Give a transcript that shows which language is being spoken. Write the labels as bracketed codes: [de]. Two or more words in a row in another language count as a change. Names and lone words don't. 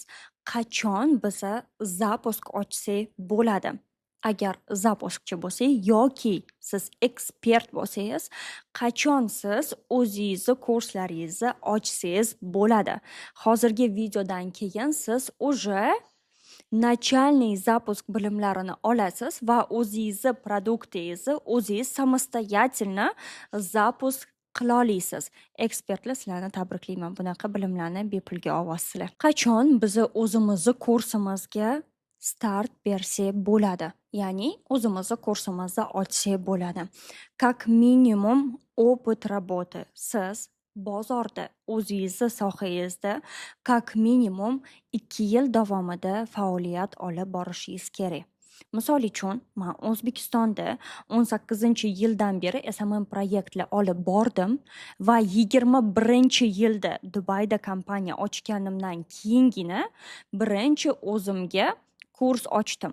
[uz] Qachon biza zapusk ochsak bo'ladi? Agar zapuskchi bo'lsangiz yoki siz ekspert bo'lsangiz, qachon siz o'zingizni kurslaringizni ochsangiz bo'ladi? Hozirgi videodan keyin siz уже [ru] начальный запуск [uz] bilimlarini olasiz va o'zingizni produktingizni o'zingiz [ru] самостоятельно запуск [uz] qila olasiz. Ekspertlar sizlarni tabriklayman. Bunaqa bilimlarni bepulga olasizlar. Qachon bizni o'zimizni kursimizga start bersak bo'ladi. Ya'ni o'zimizni kursimizni ochsak bo'ladi. [ru] Как minimum опыт работы. [uz] Siz bozorda o'zingizni sohangizda [ru] как минимум [uz] 2 yil davomida faoliyat olib borishingiz kerak. Misol uchun, men O'zbekistonda 18-yildan beri SMM proyektlar olib bordim va 21-yilda Dubayda kompaniya ochganimdan keyingina birinchi o'zimga kurs ochdim.